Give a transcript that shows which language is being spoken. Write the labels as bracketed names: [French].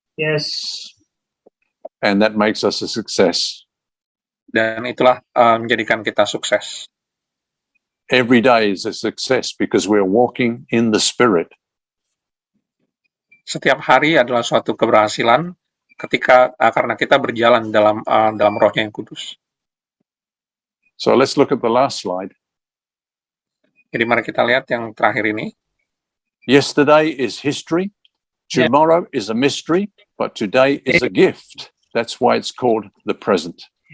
[English] Yes. And that makes us a success. [Indonesian] Dan itulah menjadikan kita sukses. [English] every day is a success because we're walking in the Spirit. [Indonesian] Setiap hari adalah suatu keberhasilan ketika karena kita berjalan dalam Rohnya yang kudus. [English] So let's look at the last slide. [Indonesian] Jadi mari kita lihat yang terakhir ini. [English] Yesterday is history, tomorrow is a mystery, but today is a gift. That's why it's called the present.